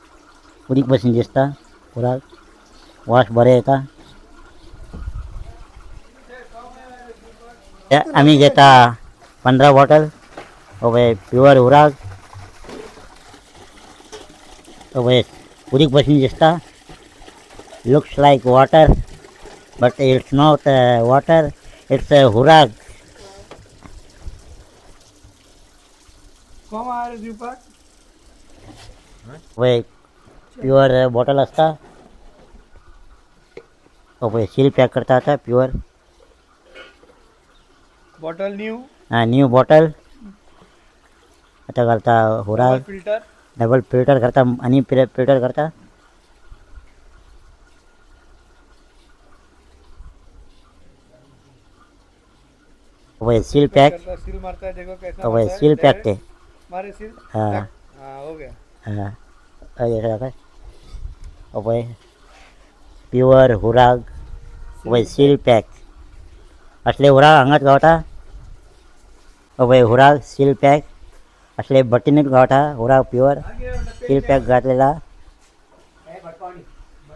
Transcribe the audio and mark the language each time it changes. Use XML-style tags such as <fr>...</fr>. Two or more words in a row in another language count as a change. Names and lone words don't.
<kok>उदीक बशीन दिसता हुराग. वास बरें येता. आमी घेता 15 बॉटल. पळय प्युअर हुराग. पळय उदीक बशीन दिसता.</kok> <en>Looks like water but it's not water, it's हुराग.</en> <kok>पळय</kok> <en>pure bottle</en> <kok>आसता. पळय</kok> <en>seal pack</en> <kok>करता आतां प्युअर बॉटल</kok> <en>new bottle.</en> <kok>आतां घालता हुराग. फिल्टर</kok> <en>double filter</en> <kok>करता आणि फिल्टर करता. पळय</kok> <en>seal pack.</en> <hi>सील मारता है, देखो कैसा</hi> <kok>पळय</kok> <hi>मारता है।</hi> <en>seal pack</en> <kok>ते.</kok> <hi>मारे सील। हाँ हाँ हो गया।</hi> <kok>हाँ पळय प्युअर हुराग. पळय</kok> <en>seal pack.</en> <kok>असले हुराग हांगाच गावता. पळय हुराग</kok> <en>seal pack</en> <kok>असले भट्टीनूच गावता. हुराग</kok> <en>pure seal pack</en> <kok>घातलेला.</kok>